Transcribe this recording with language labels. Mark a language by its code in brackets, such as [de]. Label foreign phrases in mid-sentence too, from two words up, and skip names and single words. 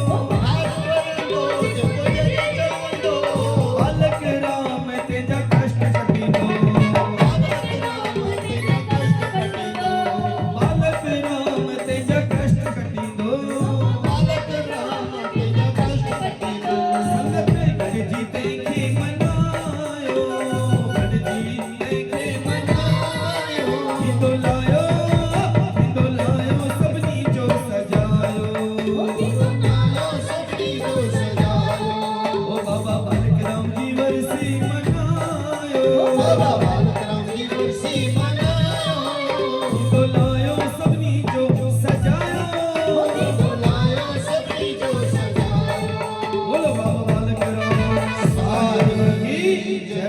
[sd] बालक राम तेजा कष्ट कटींदो बालक राम तेजा कष्ट कटींदो संगत गॾिजी तंहिंखे मनायो गॾिजी तंहिंखे मनायो थींदो लायो सभिनी जो सजायो ओ बाबा बालिक राम जी वरसी मनायो थींदो लायो सभिनी जो सजायो [hi] बोलो बाबा बालिक राम साहिब की जय